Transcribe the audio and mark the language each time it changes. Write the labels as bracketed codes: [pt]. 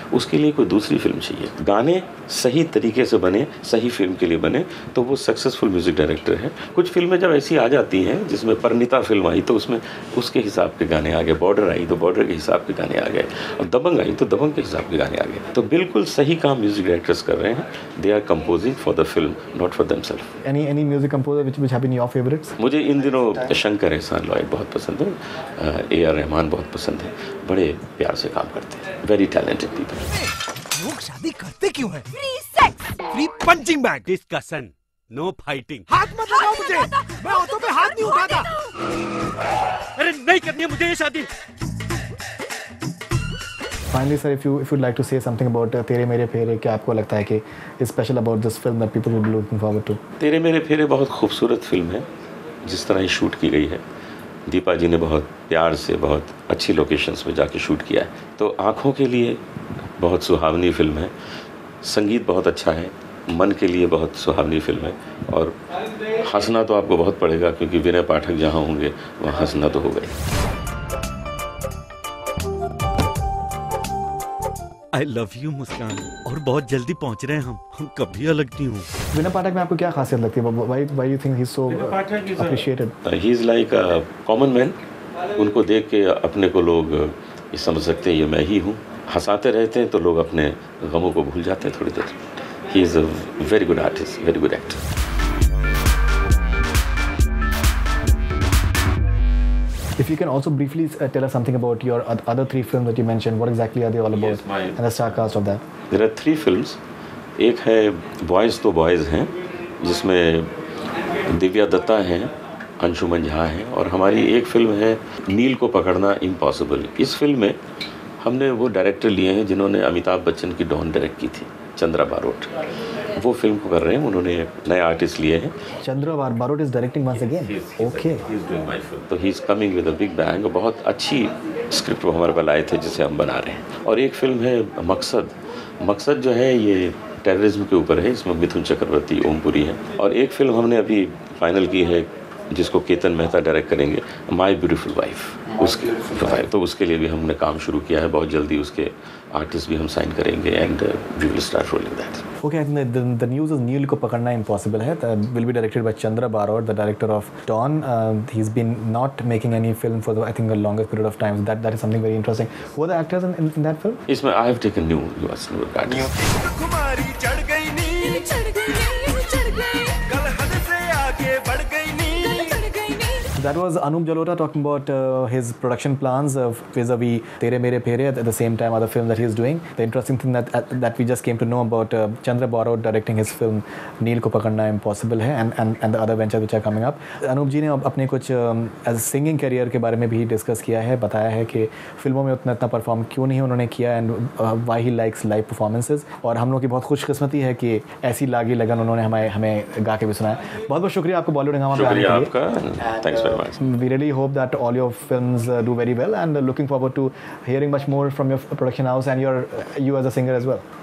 [hi] उसके लिए कोई दूसरी फिल्म चाहिए। गाने सही तरीके से बने, सही फिल्म के लिए बने, तो वो सक्सेसफुल म्यूज़िक डायरेक्टर है। कुछ फिल्में जब ऐसी आ जाती हैं, जिसमें परिणीता फिल्म आई तो उसमें उसके हिसाब के गाने आ गए, बॉर्डर आई तो बॉर्डर के हिसाब के गाने आ गए, और दबंग आई तो दबंग के हिसाब के गाने आ गए। तो बिल्कुल सही काम म्यूज़िक डायरेक्टर्स कर रहे हैं। [en] They are composing for the film, not for themselves. Any music composer which have been your favorites? [hi] मुझे इन दिनों शंकर एहसान लॉयड बहुत पसंद है, A.R. रहमान बहुत पसंद है। बड़े प्यार से काम करते हैं, [en] Very talented people. [hi] लोग शादी करते क्यों हैं? [en] Free sex. Free punching bag. Discussion, no fighting. [hi] हाथ मत लगाओ मुझे, मैं ऑटो पे हाथ नहीं उठाता। अरे नहीं करनी है मुझे ये शादी। [en] Finally, sir, if you'd like to say something about Tere Mere Phere, [hi] क्या आपको लगता है कि [en] is special about this film that people will be looking forward to? [hi] तेरे मेरे फेरे बहुत खूबसूरत फिल्म है, जिस तरह ये शूट की गई है। दीपा जी ने बहुत प्यार से बहुत अच्छी लोकेशंस में जाके शूट किया है, तो आँखों के लिए बहुत सुहावनी फिल्म है। संगीत बहुत अच्छा है, मन के लिए बहुत सुहावनी फिल्म है, और हंसना तो आपको बहुत पड़ेगा, क्योंकि विनय पाठक जहाँ होंगे वहाँ हंसना तो होगा ही। आई लव यू मुस्कान, और बहुत जल्दी पहुंच रहे हैं हम कभी अलग नहीं हूँ। विनय पाठक में आपको क्या खासियत लगती है? [en] Why you think he's so appreciated? He is like a common man. [hi] उनको देख के अपने को लोग ये समझ सकते हैं ये मैं ही हूँ। हंसाते रहते हैं तो लोग अपने गमों को भूल जाते हैं थोड़ी देर। [en] He is a very good artist, very good actor. If you can also briefly tell us something about your other 3 films that you mentioned, what exactly are they all about? Yes, and the star cast of that? There are 3 films. [hi] एक है boys तो boys हैं, जिसमें दिव्या दत्ता हैं, अंशुमन झा हैं, और हमारी एक फिल्म है नील को पकड़ना इम्पॉसिबल। इस फिल्म में हमने वो डायरेक्टर लिए हैं जिन्होंने अमिताभ बच्चन की डॉन डायरेक्ट की थी, चंद्रा बारोट। वो फिल्म को कर रहे हैं, उन्होंने नए आर्टिस्ट लिए हैं। [en] Chandra Barot is directing once again. Okay. [hi] तो [en] He is coming with a big bang. [hi] बहुत अच्छी स्क्रिप्ट वो हमारे पास लाए थे, जिसे हम बना रहे हैं। और एक फिल्म है मकसद। मकसद जो है ये टेररिज्म के ऊपर है, इसमें मिथुन चक्रवर्ती, ओमपुरी है। और एक फिल्म हमने अभी फाइनल की है, जिसको केतन मेहता डायरेक्ट करेंगे, माई ब्यूटीफुल वाइफ। उसके तो उसके लिए भी हमने काम शुरू किया है। बहुत जल्दी उसके आर्टिस्ट भी हम साइन करेंगे, [en] And we will start rolling that. Okay, the news is Neel को पकड़ना impossible है. That will be directed by Chandra Barot, the director of Dawn. He's been not making any film for I think the longest period of time. That is something very interesting. Who are the actors in that film? [hi] इसमें [en] I have taken new artists. [pa] कुमारी चढ़ गई नी, चढ़ गई कल हद से आगे बढ़ गई नी। [en] That was Anup Jalota talking about his production plans vis-a-vis Tere Mere Phere, at the same time other film that he is doing. The interesting thing that we just came to know about Chandra Barot directing his film Neel Ko Pakadna Impossible है, and the other ventures which are coming up. [hi] Anoop जी ने अपने कुछ as singing career के बारे में भी discuss किया है, बताया है कि फिल्मों में उतना परफॉर्म क्यों नहीं उन्होंने किया, [en] And why he likes live performances. [hi] और हम लोग की बहुत खुशकिस्मती है कि ऐसी लागी लगन उन्होंने हमें गा के भी सुनाया। बहुत बहुत शुक्रिया आपको बॉलीवुड हंगामा में आने के लिए। आपका, [en] Thanks very much. We really hope that all your films do very well, and looking forward to hearing much more from your production house and you as a singer as well.